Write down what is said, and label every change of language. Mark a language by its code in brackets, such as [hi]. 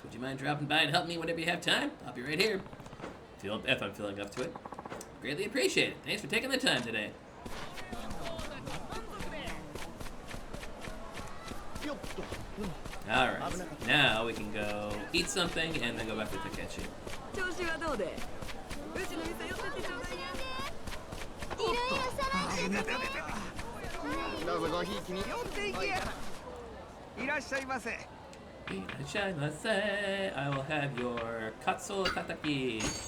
[en] Would you mind dropping by and help me whenever you have time? I'll be right here. If I'm feeling up to it. Greatly appreciate it. Thanks for taking the time today. Alright, now we can go eat something and then go back to Takechi. [ja] 調子はどうでうちの店寄ってってちょうだいやどうぞごひいきに。寄っていけやいらっしゃいませ Irashaimase. [en] I will have your katsu tataki.